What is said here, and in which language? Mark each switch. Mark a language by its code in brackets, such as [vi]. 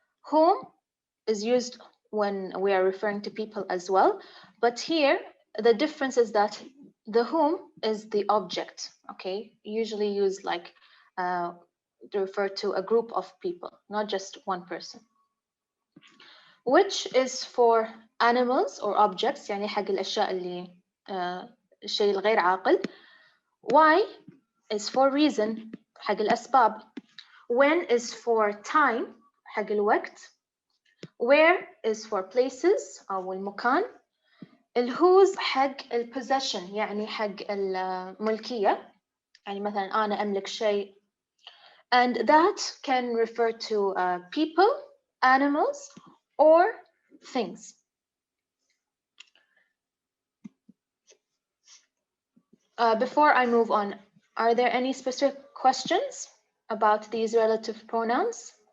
[en] Whom is used when we are referring to people as well, but here the difference is that the whom is the object. Okay, usually used like to refer to a group of people, not just one person. Which is for animals or objects, [ar] يعني حق الأشياء اللي الشيء الغير عاقل. [en] Why is for reason [ar] حق الأسباب. [en] When is for time [ar] حق الوقت. [en] Where is for places [ar] أو المكان. الwhose حق الpossession يعني حق الملكية، يعني مثلا أنا أملك شيء. [en] And that can refer to people, animals, or things. Before I move on, are there any specific questions about these relative pronouns?